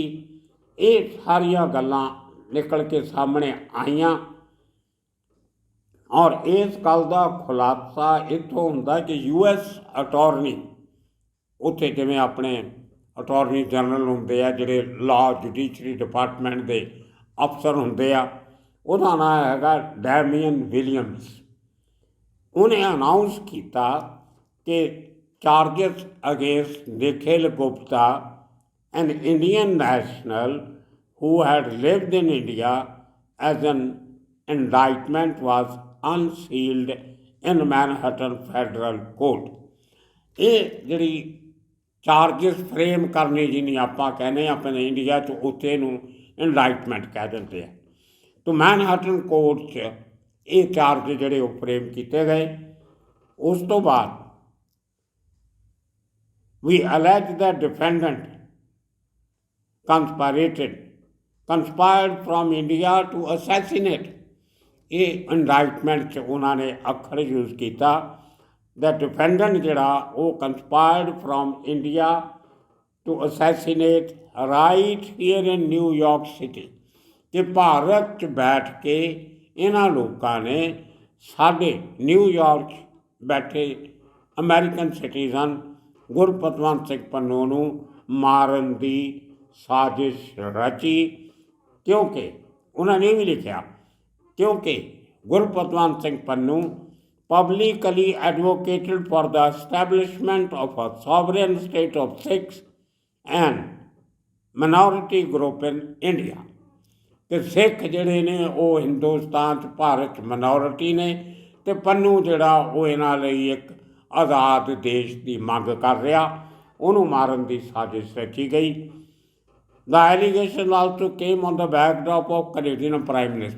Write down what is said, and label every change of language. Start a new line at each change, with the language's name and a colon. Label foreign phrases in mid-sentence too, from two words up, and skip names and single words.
Punjabi: ਇਹ ਸਾਰੀਆਂ ਗੱਲਾਂ ਨਿਕਲ ਕੇ ਸਾਹਮਣੇ ਆਈਆਂ ਔਰ ਇਸ ਗੱਲ ਦਾ ਖੁਲਾਸਾ ਇੱਥੋਂ ਹੁੰਦਾ ਕਿ US ਅਟਾਰਨੀ, ਉੱਥੇ ਜਿਵੇਂ ਆਪਣੇ
English: attorney general
Punjabi: ਹੁੰਦੇ ਆ ਜਿਹੜੇ
English: law judiciary department
Punjabi: ਦੇ ਅਫਸਰ ਹੁੰਦੇ ਆ, ਉਹਦਾ ਨਾਂ ਹੈਗਾ ਡੈਮੀਅਨ ਵਿਲੀਅਮਸ। ਉਹਨੇ ਅਨਾਊਂਸ ਕੀਤਾ ਕਿ
English: charges against ਨਿਖਿਲ ਗੁਪਤਾ an Indian national who had lived in India as an indictment was unsealed in Manhattan Federal Court.
Punjabi: ਇਹ ਜਿਹੜੀ
English: charges frame
Punjabi: ਕਰਨੇ ਜਿਹਨੂੰ ਆਪਾਂ ਕਹਿੰਦੇ ਆਪਣੇ ਇੰਡੀਆ 'ਚ ਉੱਥੇ ਨੂੰ ਇੰਡਾਈਟਮੈਂਟ ਕਹਿ ਦਿੰਦੇ ਆ। ਤਾਂ ਮੈਨਹਟਨ ਕੋਰਟ 'ਚ ਇਹ ਚਾਰਜ ਜਿਹੜੇ ਉਹ ਫਰੇਮ ਕੀਤੇ ਗਏ। ਉਸ ਤੋਂ ਬਾਅਦ ਵੀ
English: alleged the defendant conspired from India to assassinate।
Punjabi: ਇਹ ਇੰਡਾਈਟਮੈਂਟ 'ਚ ਉਹਨਾਂ ਨੇ ਅੱਖਰ ਯੂਜ਼ ਕੀਤਾ
English: the defendant
Punjabi: ਜਿਹੜਾ ਉਹ
English: conspired from India to assassinate right here in New York City,
Punjabi: ਕਿ ਭਾਰਤ 'ਚ ਬੈਠ ਕੇ ਇਹਨਾਂ ਲੋਕਾਂ ਨੇ ਸਾਡੇ ਨਿਊਯਾਰਕ ਬੈਠੇ
English: American citizen
Punjabi: ਗੁਰਪਤਵੰਤ ਸਿੰਘ ਪੰਨੂ ਨੂੰ ਮਾਰਨ ਦੀ ਸਾਜ਼ਿਸ਼ ਰਚੀ। ਕਿਉਂਕਿ ਉਹਨਾਂ ਨੇ ਇਹ ਵੀ ਲਿਖਿਆ, ਕਿਉਂਕਿ ਗੁਰਪਤਵੰਤ ਸਿੰਘ ਪੰਨੂ
English: publicly advocated for the establishment of a sovereign state of Sikhs and minority group in India।
Punjabi: ਕਿ ਸਿੱਖ ਜਿਹੜੇ ਨੇ ਉਹ ਹਿੰਦੁਸਤਾਨ 'ਚ ਭਾਰਤ 'ਚ ਮਿਨੋਰਿਟੀ ਨੇ, ਅਤੇ ਪੰਨੂ ਜਿਹੜਾ ਉਹ ਇਹਨਾਂ ਲਈ ਇੱਕ ਆਜ਼ਾਦ ਦੇਸ਼ ਦੀ ਮੰਗ ਕਰ ਰਿਹਾ, ਉਹਨੂੰ ਮਾਰਨ ਦੀ ਸਾਜ਼ਿਸ਼ ਰਚੀ ਗਈ।
English: the allegation also came on the backdrop of Canadian Prime Minister.